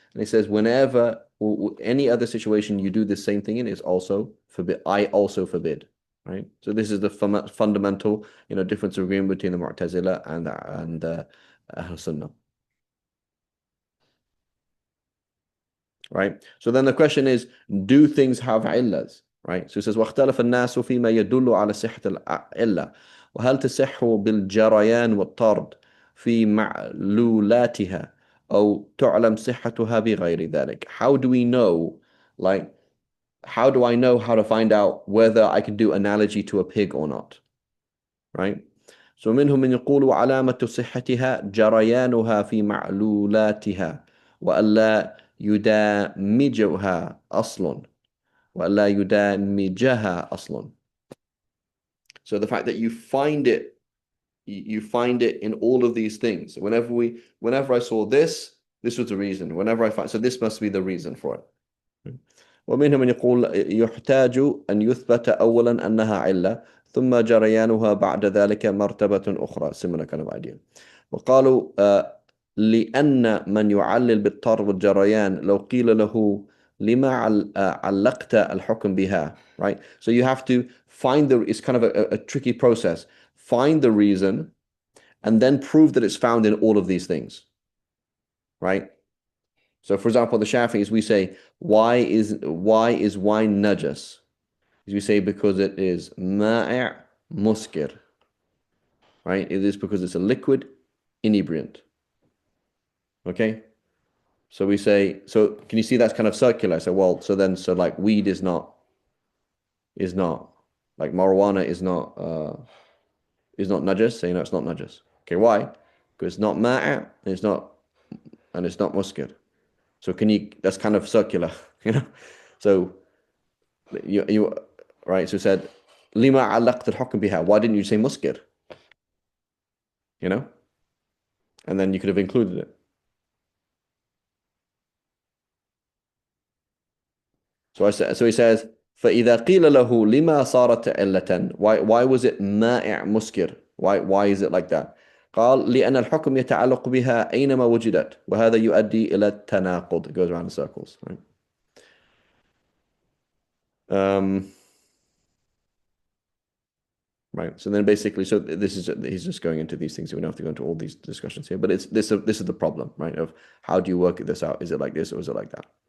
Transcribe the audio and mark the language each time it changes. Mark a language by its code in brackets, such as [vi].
[en] And he says, whenever any other situation you do the same thing in is also forbid. I also forbid, right? So this is the fundamental, difference of agreement between the Mu'tazila and Ahl Sunnah. Right? So then the question is, do things have illas? Right? So it says, [ar] واختلف الناس فيما يدل على صحة العلة وهل تصح بالجريان والطرد في معلولاتها أو تعلم صحتها بغير ذلك. [en] How do we know, like, how do I know how to find out whether I can do analogy to a pig or not? Right? So [ar] منهم من يقول علامة صحتها جريانها في معلولاتها وألا يدامجها أصل وألا يدامجها أصل. [en] So the fact that you find it in all of these things. Whenever I saw this was the reason. Whenever I find, so this must be the reason for it. [ar] ومنهم من يقول يحتاج أن يثبت أولا أنها علة ثم جريانها بعد ذلك مرتبة أخرى. [en] Similar kind of idea. [ar] وقالوا لأن من يعلل بالطرد والجريان لو قيل له لما علقت الحكم بها, [en] right? So you have to find it's kind of a tricky process. Find the reason and then prove that it's found in all of these things, right? So for example, the Shafi'is, we say, why is wine najas? We say because it is ma'i' muskir, right? It is because it's a liquid inebriant. Okay? So we say, so can you see that's kind of circular? So like weed is not like marijuana is not najas, so it's not najas. Okay, why? Because it's not ma'i' and it's not muskir. So that's kind of circular, So you right, so it said [ar] lima alaqt al-hukm biha. [en] Why didn't you say muskir? And then you could have included it. So he says [ar] فإذا قيل له لما صارت علة, [en] why was it [ar] مائع مسكر? [en] Why is it like that? [ar] قال لأن الحكم يتعلق بها أينما وجدت وهذا يؤدي إلى التناقض. [en] It goes around in circles, right? Right. So then basically, so he's just going into these things. So we don't have to go into all these discussions here, but this is the problem, right? Of how do you work this out? Is it like this or is it like that?